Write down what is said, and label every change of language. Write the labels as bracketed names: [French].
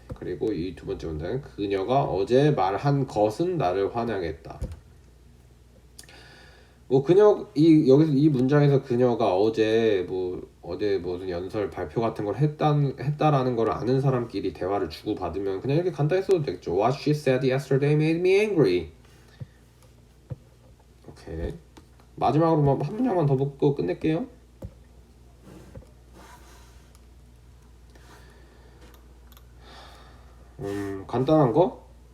[Korean] 그리고 이 두 번째 문장은 그녀가 어제 말한 것은 나를 화나게 했다. 뭐 여기서 이 문장에서 그녀가 어제 무슨 연설 발표 같은 걸 했다라는 걸 아는 사람끼리 대화를 주고받으면 그냥 이렇게 간단히 써도 되겠죠. [English] What she said yesterday made me angry. [Korean] 오케이. 마지막으로 한 문장만 더 보고 끝낼게요. 간단한 거?